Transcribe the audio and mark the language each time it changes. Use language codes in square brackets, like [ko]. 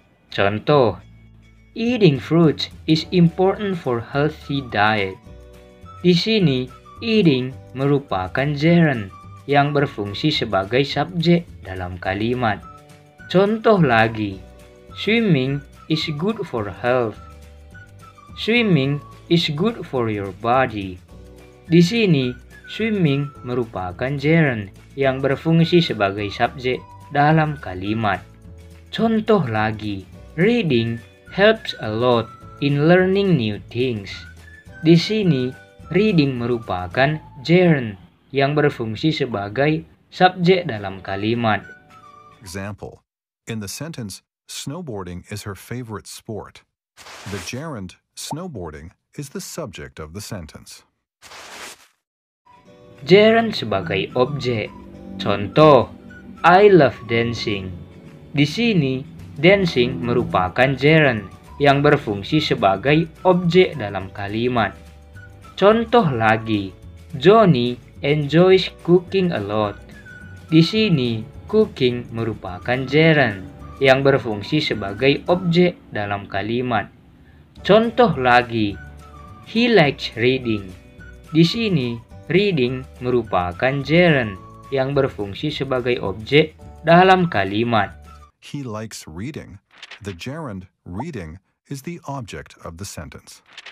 [en] Contoh, eating fruits is important for healthy diet. [id] Di sini, eating merupakan gerund yang berfungsi sebagai subjek dalam kalimat. [en] Contoh lagi, swimming is good for health. Swimming is good for your body. [id] Di sini, swimming merupakan gerund yang berfungsi sebagai subjek dalam kalimat. [en] Contoh lagi, reading helps a lot in learning new things. [id] Di sini, reading merupakan gerund yang berfungsi sebagai subjek dalam kalimat. [en] Example, in the sentence, snowboarding is her favorite sport. The gerund snowboarding is the subject of the sentence. [id] Gerund sebagai objek. Contoh, [en] I love dancing. [id] Di sini, dancing merupakan gerund yang berfungsi sebagai objek dalam kalimat. [en] Contoh lagi, Johnny enjoys cooking a lot. [id] Di sini, cooking merupakan gerund yang berfungsi sebagai objek dalam kalimat. [en] Contoh lagi, he likes reading. [id] Di sini, reading merupakan gerund yang berfungsi sebagai objek dalam kalimat. [en] He likes reading. The gerund reading is the object of the sentence.